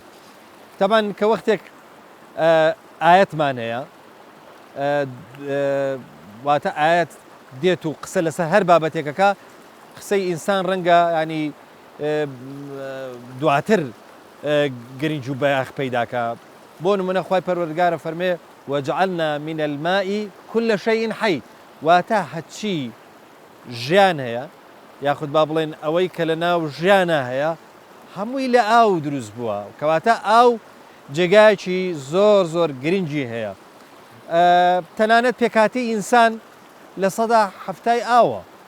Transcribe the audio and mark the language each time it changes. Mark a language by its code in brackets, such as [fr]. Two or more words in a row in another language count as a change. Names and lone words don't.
[ckb] تەبەن کە وەختێک ئاەتمان هەیە، واتە ئاەت دێت و قسە لەسەر هەر بابەتێکەکە، قسەی ئینسان ڕەنگە ینی دواتر گرنگ و بەیاخ پەیداکە. بۆ نمونە خوای پەروەردگارە فەرمێ [ar] وجعلنا من الماء كل شيء حي، [ckb] واتە هەچی ژیان هەیە یاخود با بڵێن ئەوەی کە لە ناو ژیانە هەیە هەمووی لە ئاو دروست بووە، کەواتە ئاو جێگایەکی زۆر زۆر گرنگی هەیە. تەنانەت پێکاتی ئینسان لە سەدا هەفتای ئاوە.